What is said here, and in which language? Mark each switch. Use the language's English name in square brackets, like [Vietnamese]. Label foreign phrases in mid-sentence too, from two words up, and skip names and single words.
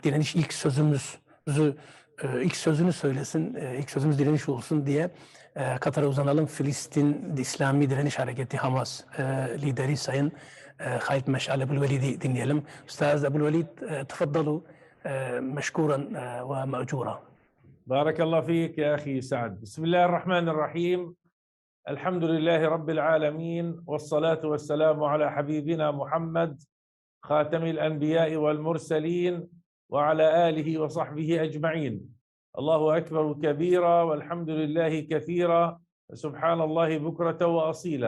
[Turkish] Direniş ilk sözünü söylesin, ilk sözümüz direniş olsun diye Katar'a uzanalım. Filistin İslami Direniş Hareketi Hamas lideri Sayın Halit Meş'al Ebu'l-Velid'i dinleyelim. Üstaz Ebu'l-Velid, [Arabic] تفضلوا مشكورا ومأجورا. بارك الله فيك يا أخي سعد. بسم الله الرحمن الرحيم. الحمد لله رب العالمين والصلاة والسلام على حبيبنا محمد خاتم الأنبياء والمرسلين وعلى آله وصحبه أجمعين. الله أكبر كبيرا والحمد لله كثيرا سبحان الله بكرة وأصيلا.